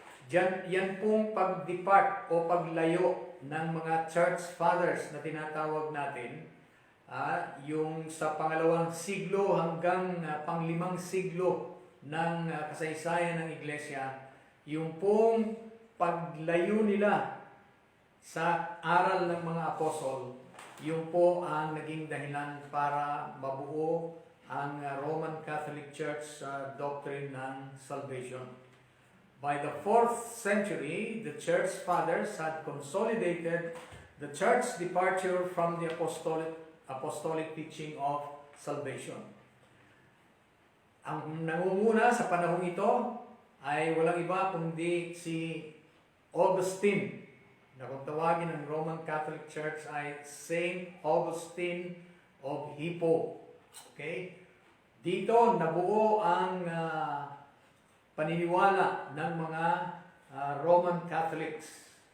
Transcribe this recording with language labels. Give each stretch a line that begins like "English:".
Filipino: Yan pong pag-depart o paglayo ng mga church fathers na tinatawag natin, yung sa pangalawang siglo hanggang panglimang siglo ng kasaysayan ng Iglesia, yung pong paglayo nila sa aral ng mga apostol, yung po ang naging dahilan para mabuo ang Roman Catholic Church doctrine ng salvation.
English: By the 4th century, the Church Fathers had consolidated the Church departure from the apostolic teaching of salvation.
Filipino: Ang nangunguna sa panahong ito ay walang iba kundi si Augustine, na kung tawagin ng Roman Catholic Church ay Saint Augustine of Hippo. Okay? Dito nabuo ang paniniwala ng mga Roman Catholics.